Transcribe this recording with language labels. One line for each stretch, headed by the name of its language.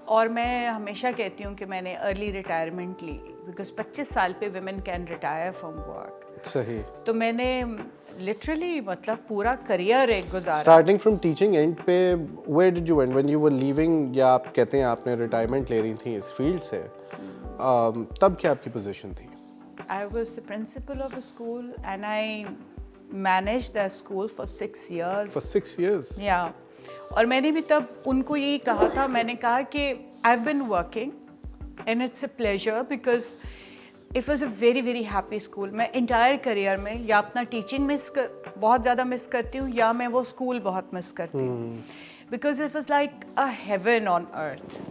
Urdu: اور میں ہمیشہ کہتی ہوں کہ میں نے ارلی ریٹائرمنٹ لی, بیکاز 25 سال پہ
English: Women can retire from work.
Urdu: صحیح. تو میں نے لٹرلی مطلب پورا کریئر ایک گزارا.
English: starting from teaching
Urdu: اینڈ پہ
English: where did you end when you were leaving,
Urdu: یا آپ کہتے ہیں آپ نے ریٹائرمنٹ لے رہی تھیں اس فیلڈ سے, تب کیا آپ کی پوزیشن تھی؟
English: I was the principal of a school and I managed the school for 6 years. For 6 years? Yeah.
Urdu: اور میں نے بھی تب ان کو یہی کہا تھا, میں نے کہا کہ
English: I've been working and it's a pleasure because it was a very very happy school.
Urdu: میں انٹائر کریئر میں یا اپنا ٹیچنگ میں بہت زیادہ مس کرتی ہوں یا میں وہ اسکول بہت مس کرتی ہوں,
English: Because it was like a heaven on earth.